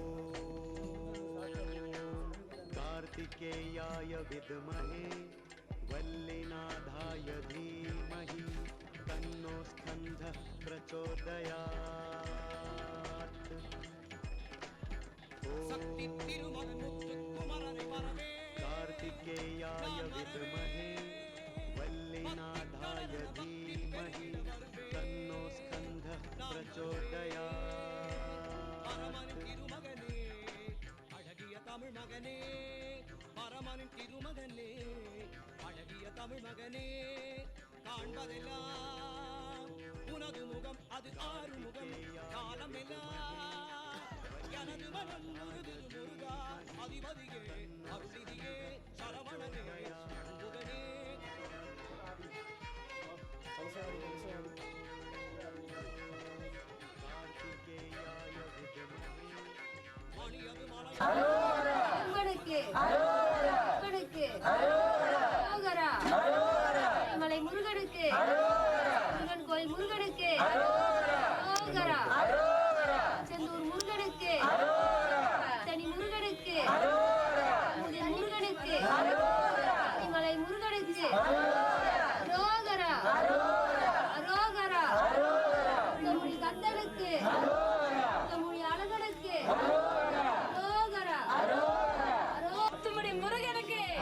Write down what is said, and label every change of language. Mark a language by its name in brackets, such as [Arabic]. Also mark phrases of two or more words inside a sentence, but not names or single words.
[Sanskrit] कार्तिकेयाय विद्महे वल्लीनाथाय धीमहि तन्नो स्कन्धः प्रचोदयात् कार्तिकेयाय विद्महे वल्लीनाथाय धीमहि तन्नो स्कन्धः प्रचोदयात् [Tamil] அழகிய தமிழ் மகனே பரமனின் திருமகனே அழகிய தமிழ் மகனே காண்பதெல்லாம் உனது முகம் அது ஆறு முகம் காலமெல்லாம் எனது மனம் முருகுது முருகா அதிபதியே அருளிதியே சரவணனே முகனே [Sanskrit] कार्तिकेयाय विद्महे [Tamil] முருகனுக்கு முருகனுக்கு அரோகரா மலை முருகனுக்கு முருகன் கோயில் முருகனுக்கு அரோகரா செந்தூர் முருகனுக்கு தனி முருகனுக்கு முருகனுக்கு மலை முருகனுக்கு அரோகரா அரோகரா நம்முடைய கந்தனுக்கு நம்முடைய அழகனுக்கு முருகனுக்கு